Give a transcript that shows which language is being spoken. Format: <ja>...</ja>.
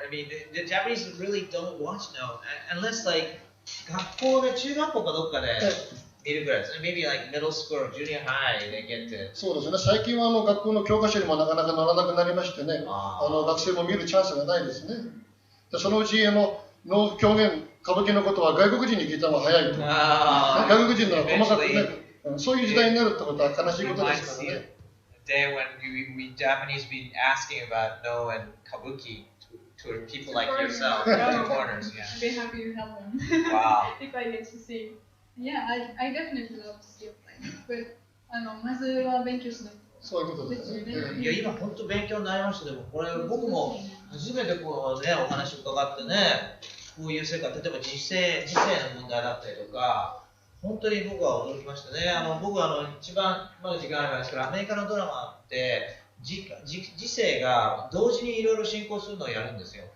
<en>I mean, the Japanese really don't watch No unless like</en> <ja>学校で中学校かどっかで見るぐらいですね。</ja> <en>Maybe like middle school or junior high they get to.</en> <ja>そうですね。最近は学校の教科書にもなかなか載らなくなりましてね、学生も見るチャンスがないですね。そのうち能狂言歌舞伎のことは外国人に聞いた方が早いと。外国人の細かくね、そういう時代になるってことは悲しいことですからね。</ja> <en>Day when we Japanese be asking about No and Kabuki to people like yourself, to foreigners. Yeah. I'd be happy to help them. Wow. If I get to see. Yeah, I definitely love to see a play.</en> <ja>But まずは勉強しないと。そういうことですね。いや今本当勉強になりました。でもこれ僕も初めてこうねお話伺ってね、こういう世界、例えば時世の問題だったりとか。本当に僕は驚きましたね。僕一番まだ時間ありますけど、アメリカのドラマって時世が同時にいろいろ進行するのをやるんですよ。</ja>